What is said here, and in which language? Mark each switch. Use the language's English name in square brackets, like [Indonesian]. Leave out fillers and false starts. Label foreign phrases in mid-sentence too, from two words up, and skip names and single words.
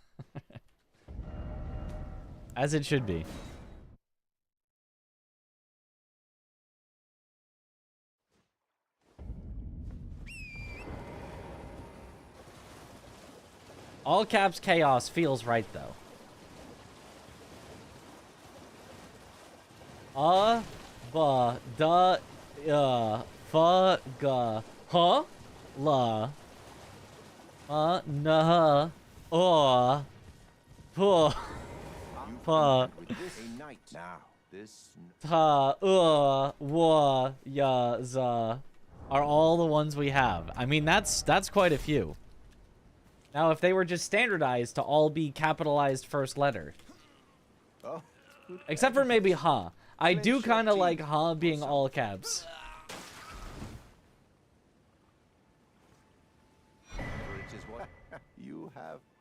[English] As it should be. All caps chaos feels right though. Ba, da, fa, ga, ha, la, na, pu, pa, A night now. This. ta, wa, ya, za, are all the ones we have. I mean, that's quite a few. Now, if they were just standardized to all be capitalized first letter. Oh. Except for maybe huh. I do kind of like huh being all caps. It is what you have.